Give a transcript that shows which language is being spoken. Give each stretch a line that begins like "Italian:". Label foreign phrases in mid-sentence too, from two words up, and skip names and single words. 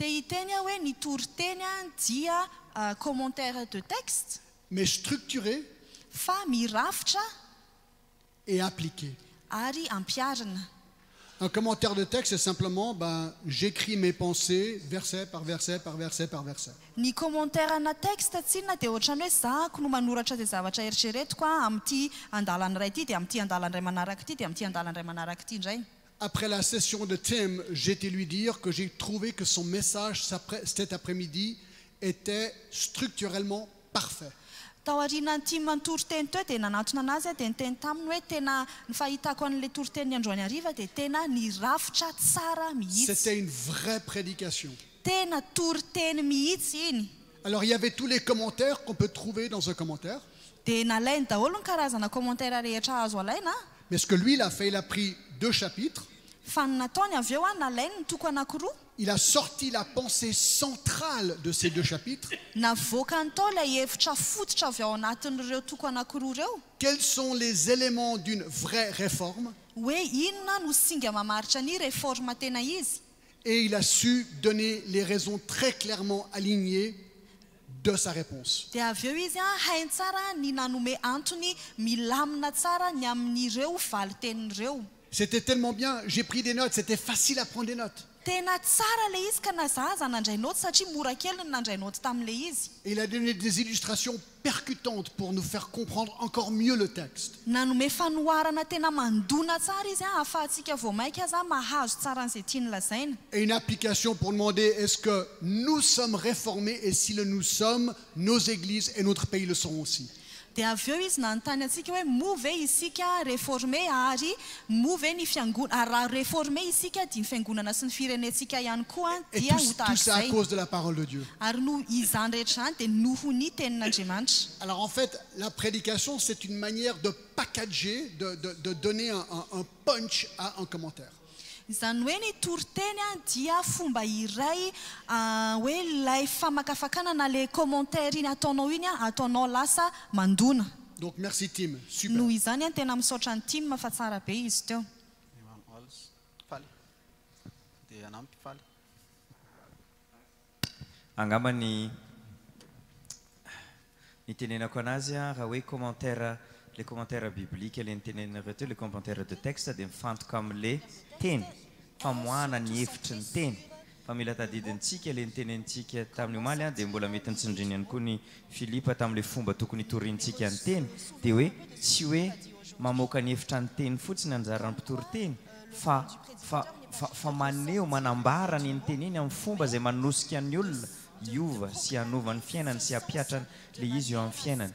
French: Mais structuré et appliqué. Un commentaire de texte, c'est simplement, j'écris mes pensées, verset par verset, par verset, par verset.
Malagasy: Ny commentaire ana texte tsinona dia ohatrany hoe zahako no manoratra izay zavatra eritreretiko amin'ity andalany iray ity dia amin'ity andalany iray manaraka ity dia amin'ity andalany iray manaraka ity indray.
French: Après la session de Tim, j'étais lui dire que j'ai trouvé que son message cet après-midi était structurellement parfait.
Malagasy: tao aorianany tia manotoroteny teo dia nanatona anazy dia niteny taminy hoe tena ny fahitako an'ilay toroteny ny androany hariva dia tena nirafitra tsara mihitsy.
French: C'était une vraie prédication.
Malagasy: Tena toroteny mihitsy iny.
French: Alors il y avait tous les commentaires qu'on peut trouver dans un commentaire.
Malagasy: Dia nalainy daholo ny karazana commentaire rehetra azo alaina.
French: Mais ce que lui il a fait, il a pris 2 chapitres.
Malagasy: Fa ny nataony avy eo nalainy ny toko anankiroa.
French: Il a sorti la pensée centrale de ces 2 chapitres.
Malagasy: Navoaka ny tao ilay hevitra fototra avy ao anatin'ireo toko anankiroa ireo.
French: Quels sont les éléments d'une vraie réforme?
Malagasy: Hoe inona no singa mamaritra ny réforme tena izy.
French: Et il a su donner les raisons très clairement alignées de sa réponse.
Malagasy: Dia avy eo izy hainy tsara ny nanome antony milamina tsara ny amin'ireo valitenin'ireo.
French: C'était tellement bien, j'ai pris des notes, c'était facile à prendre des notes.
Malagasy: Tena tsara le izy ka nazaza nandray noty satria mora kely ny nandray noty tam'le izy.
French: Et il a donné des illustrations percutantes pour nous faire comprendre encore mieux le texte.
Malagasy: Nanome fanoharana tena mandona tsara izy ahafahantsika vao maika aza mahazo tsara an'izay tiany lazaina.
French: Et une application pour demander est-ce que nous sommes réformés et si nous sommes, nos églises et notre pays le sont aussi.
Malagasy: Dia avy eo izy nanontany antsika hoe move isika réformé ary move ny fiangonana raha réformé isika dia ny fiangonana sy ny firenentsika ihany koa
French: Et
Malagasy: dia
French: tout ça à
Malagasy: hotazay.
French: cause de la parole de Dieu.
Malagasy: Ary no izany rehetra izany dia nohony tenin'Andriamanitra.
French: Alors en fait, la prédication, c'est une manière de packager, de donner un punch à un commentaire.
Malagasy: Izany hoe ny toroteny dia fomba iray hoe ilay famakafakana na
French: le commentaire
Malagasy: iny ataonao iny ataonao lasa mandona.
French: Donc merci Tim, super.
Malagasy: Noho izany tena misaotra ny Tim fa tsara be izy teo. Angamba ny tenenako anazy raha hoe commentaire,
French: les commentaires bibliques
Malagasy: le nitenenareo teo,
French: les commentaires de texte
Malagasy: dia mifantoka amin'le teny famoahana ny hevitry ny teny fa mila tadidintsika le nitenentsika tamin'ny omaly dia mbola mety nitsindriny ihany koa ny Filipa tamin'le fomba tokony itorintsika ny teny dia hoe tsy hoe mamoaka ny hevitra ny teny fotsiny anjaran'ny mpitory-teny fa maneho manambara ny teny iny amin'ny fomba izay manosika ny olona hiova sy hanova ny fiainany sy hampiatra le izy eo amin'ny fiainany.